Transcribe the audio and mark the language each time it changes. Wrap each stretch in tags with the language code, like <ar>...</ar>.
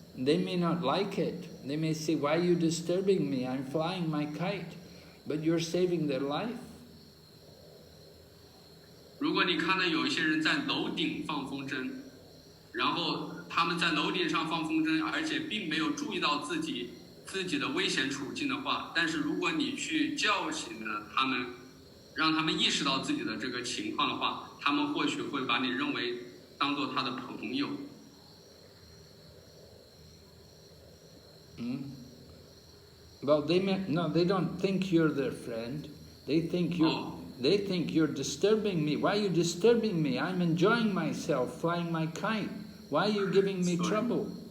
<en>They may not like it. They may say, why are you disturbing me? I'm flying my kite. But you're saving their life.</en> <zh>如果你看到有一些人在楼顶放风筝，然后他们在楼顶上放风筝，而且并没有注意到自己的危险处境的话，但是如果你去叫醒了他们，让他们意识到自己的这个情况的话，他们或许会把你认为当作他的朋友。</zh> <en>Well, they don't think you're their friend. They think you're disturbing me. Why are you disturbing me? I'm enjoying myself, flying my kite. Why are you giving me trouble?</en>